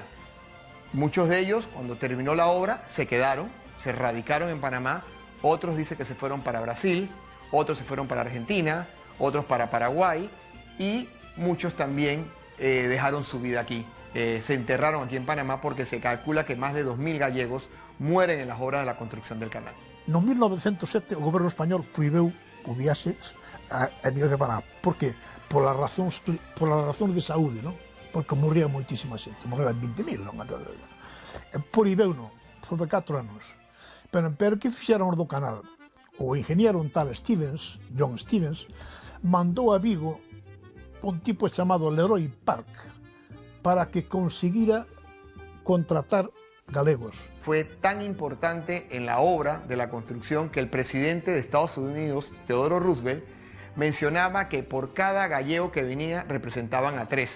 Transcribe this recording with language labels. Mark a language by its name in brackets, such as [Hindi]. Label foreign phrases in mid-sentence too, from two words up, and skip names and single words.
[Spanish] Muchos de ellos, cuando terminó la obra, se quedaron, se radicaron en Panamá, otros dicen que se fueron para Brasil, otros se fueron para Argentina, otros para Paraguay y muchos también dejaron su vida aquí. Se enterraron aquí en Panamá porque se calcula que más de 2.000 gallegos mueren en las obras de la construcción del canal. [Galician] No 1907 o goberno español prohibiu o viaxes a nivel de Panamá. Por que? [Spanish] Por las razones [Galician] de saúde, non? Porque morría moitísima xente, morreran 20.000, non? Prohibeu non, foi 4 anos. Pero que fixeron do canal? O ingeniero un tal Stevens, John Stevens, mandou a Vigo un tipo chamado Leroy Park para que consiguiera contratar galegos. [Spanish] Fue tan importante en la obra de la construcción que el presidente de Estados Unidos, Theodore Roosevelt, mencionaba que por cada gallego que venía representaban a 3.